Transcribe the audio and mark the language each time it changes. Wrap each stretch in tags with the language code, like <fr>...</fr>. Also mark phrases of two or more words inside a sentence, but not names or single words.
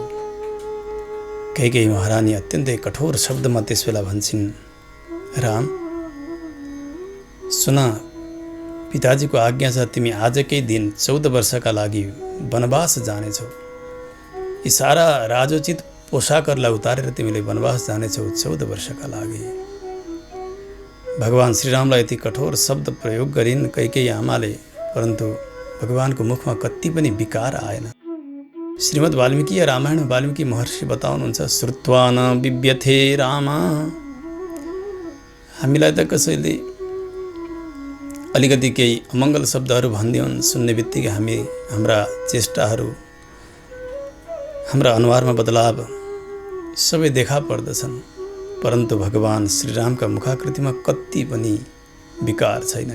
<ne>कैकेयी महारानी अत्यन्तै कठोर शब्दमा त्यसबेला भन्छन् राम सुन पिताजीको आज्ञा छ तिमी आजकै दिन 14 वर्षका लागि वनवास जानेछौ। यी सारा राजोचित पोसाकहरूलाई उतारेर तिमीले वनवास जानेछौ 14 वर्षका लागि। भगवान श्रीरामलाई यति कठोर शब्द प्रयोग गरिन् कैकेयी आमाले, परन्तु भगवानको मुखमा कति पनि विकार आएन। श्रीमद् वाल्मीकि रामायण वाल्मीकि महर्षि बताउनुहुन्छ</ne> <sa>श्रुत्वा न बिभ्यथे राम।</sa> <ne>हामीलाई त कसैले अलिकति केही अमङ्गल शब्दहरू भनिदिउन् सुन्ने बित्तिकै हाम्रा चेष्टाहरू हाम्रा अनुहारमा बदलाव सबै देखा पर्दछन्, परन्तु भगवान श्रीरामका मुखाकृतिमा कति पनि विकार छैन।</ne>